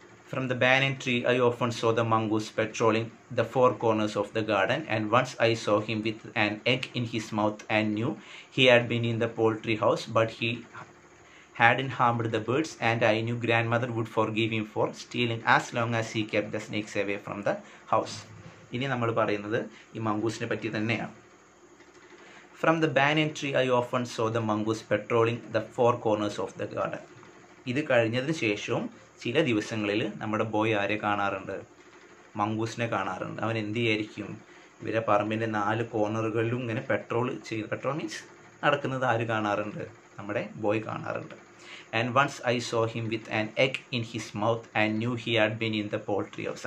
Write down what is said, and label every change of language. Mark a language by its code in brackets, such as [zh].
[en] From the banyan tree, I often saw the mongoose patrolling the four corners of the garden, and once I saw him with an egg in his mouth and knew he had been in the poultry house, but he hadn't harmed the birds, and I knew grandmother would forgive him for stealing as long as he kept the snakes away from the house. [ml] ഇനി നമ്മൾ പറയുന്നത് ഈ മംഗൂസിനെ പറ്റി തന്നെയാണ്. [en] From the banyan tree, I often saw the mongoose patrolling the four corners of the garden. [ml] ഇത് കഴിഞ്ഞതിന് ശേഷവും ചില ദിവസങ്ങളിൽ നമ്മുടെ ബോയ് ആരെ കാണാറുണ്ട്? മംഗൂസിനെ കാണാറുണ്ട്. അവൻ എന്ത് ചെയ്യായിരിക്കും? ഇവരെ പറമ്പിൻ്റെ 4 കോർണറുകളിലും ഇങ്ങനെ പെട്രോൾ മീൻസ് നടക്കുന്നത് ആര് കാണാറുണ്ട്? നമ്മുടെ ബോയ് കാണാറുണ്ട്. [en] And once I saw him with an egg in his mouth and knew he had been in the poultry house.